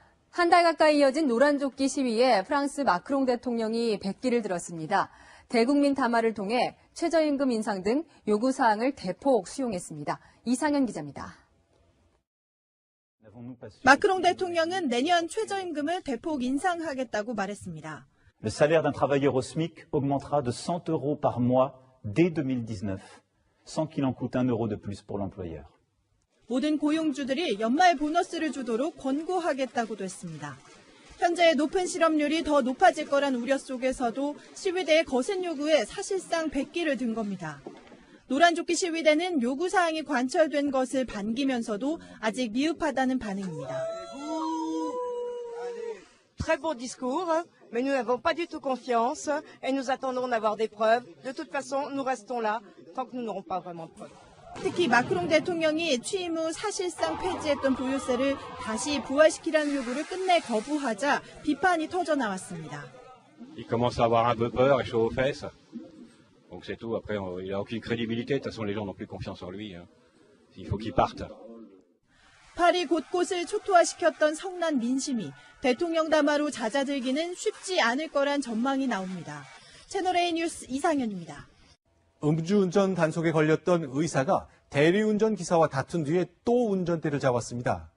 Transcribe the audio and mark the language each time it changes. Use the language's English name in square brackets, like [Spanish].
[Korean] 한 달 가까이 이어진 노란조끼 시위에 프랑스 마크롱 대통령이 백기를 들었습니다. 대국민 담화를 통해 최저임금 인상 등 요구사항을 대폭 수용했습니다. 이상현 기자입니다. 마크롱 대통령은 내년 최저임금을 대폭 인상하겠다고 말했습니다. [French] Le salaire d'un travailleur au SMIC augmentera de 100 € par mois dès 2019, sans qu'il en coûte 1 € de plus pour l'employeur. [Korean] 모든 고용주들이 연말 보너스를 주도록 권고하겠다고도 했습니다. 현재 높은 실업률이 더 높아질 거란 우려 속에서도 시위대의 거센 요구에 사실상 백기를 든 겁니다. 노란조끼 시위대는 요구사항이 관철된 것을 반기면서도 아직 미흡하다는 반응입니다. [French] Très beau discours, mais nous n'avons pas du tout confiance et nous attendons d'avoir des preuves. De toute façon, nous restons là tant que nous n'aurons pas vraiment de preuves. [Korean] 특히 마크롱 대통령이 취임 후 사실상 폐지했던 보유세를 다시 부활시키라는 요구를 끝내 거부하자 비판이 터져 나왔습니다. [French] Il commence à avoir un peu peur et chaud aux fesses. Donc c'est tout. Après, il n'a aucune crédibilité. De toute façon, les gens n'ont plus confiance en lui. Il faut qu'il parte. [Korean] 파리 곳곳을 초토화시켰던 성난 민심이 대통령 담화로 잦아들기는 쉽지 않을 거란 전망이 나옵니다. 채널A 뉴스 이상현입니다. 음주운전 단속에 걸렸던 의사가 대리운전 기사와 다툰 뒤에 또 운전대를 잡았습니다.